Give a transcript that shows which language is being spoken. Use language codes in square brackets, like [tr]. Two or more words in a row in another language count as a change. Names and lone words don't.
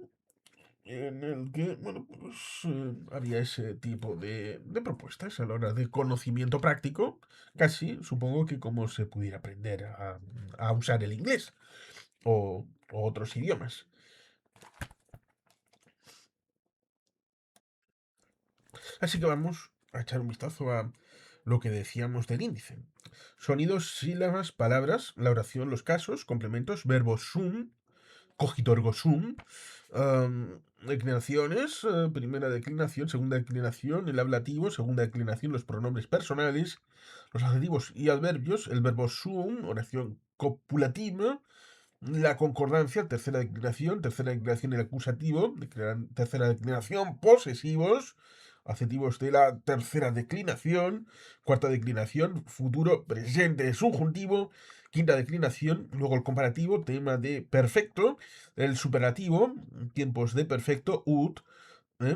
[es] En el que, bueno, pues había ese tipo de propuestas a la hora de conocimiento práctico, casi supongo que como se pudiera aprender a usar el inglés o otros idiomas. Así que vamos a echar un vistazo a lo que decíamos del índice. Sonidos, sílabas, palabras, la oración, los casos, complementos, verbo sum, [la] cogito ergo sum, [es] declinaciones, primera declinación, segunda declinación, el ablativo, segunda declinación, los pronombres personales, los adjetivos y adverbios, el verbo sum, oración copulativa, la concordancia, tercera declinación el acusativo, tercera declinación posesivos, adjetivos de la tercera declinación, cuarta declinación, futuro, presente, subjuntivo, quinta declinación, luego el comparativo, tema de perfecto, el superlativo, tiempos de perfecto, ut, ¿eh?